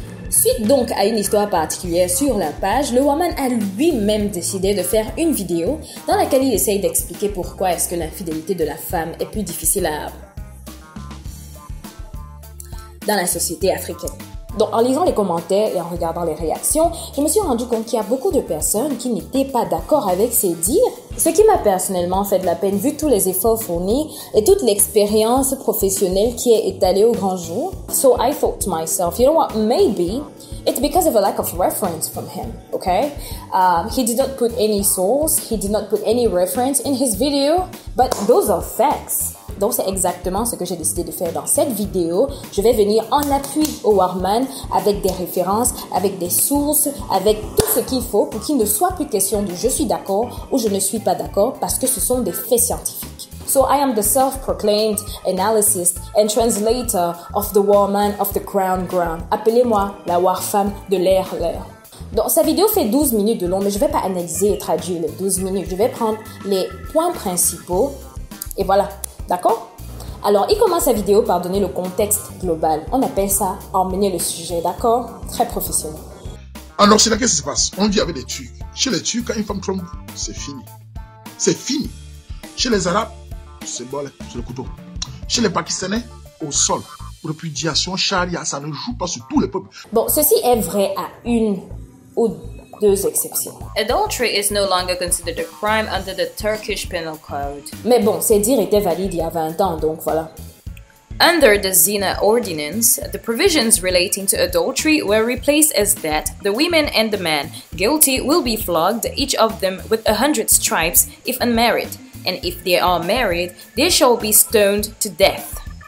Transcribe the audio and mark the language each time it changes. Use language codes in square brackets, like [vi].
[fr] Suite donc à une histoire particulière sur la page, le Warman a lui-même décidé de faire une vidéo dans laquelle il essaye d'expliquer pourquoi est-ce que l'infidélité de la femme est plus difficile dans la société africaine. Donc, en lisant les commentaires et en regardant les réactions, je me suis rendu compte qu'il y a beaucoup de personnes qui n'étaient pas d'accord avec ces dires, ce qui m'a personnellement fait de la peine vu tous les efforts fournis et toute l'expérience professionnelle qui est étalée au grand jour. [en] So I thought to myself, you know what, maybe it's because of a lack of reference from him, okay? He did not put any source, he did not put any reference in his video, but those are facts. [fr] Donc, c'est exactement ce que j'ai décidé de faire dans cette vidéo. Je vais venir en appui au Warman avec des références, avec des sources, avec tout ce qu'il faut pour qu'il ne soit plus question de je suis d'accord ou je ne suis pas d'accord parce que ce sont des faits scientifiques. [en] So, I am the self-proclaimed analyst and translator of the Warman of the Crown Ground. [fr] Appelez-moi la war femme de l'air. Donc, sa vidéo fait 12 minutes de long, mais je ne vais pas analyser et traduire les 12 minutes. Je vais prendre les points principaux et voilà. D'accord? Alors, il commence sa vidéo par donner le contexte global. On appelle ça emmener le sujet, d'accord? Très professionnel. Alors, c'est là qu'est-ce qui se passe? On vit avec les Turcs. Chez les Turcs, quand une femme trompe, c'est fini. C'est fini. Chez les Arabes, c'est bolé, c'est le couteau. Chez les Pakistanais, au sol. Répudiation, charia, ça ne joue pas sur tous les peuples. Bon, ceci est vrai à une ou deux exceptions. [en] Adultery is no longer considered a crime under the Turkish Penal Code. [fr] Mais bon, ces dires étaient valides il y a 20 ans, donc voilà. [en] Under the Zina Ordinance, the provisions relating to adultery were replaced as that the women and the man guilty will be flogged, each of them with 100 stripes if unmarried, and if they are married, they shall be stoned to death.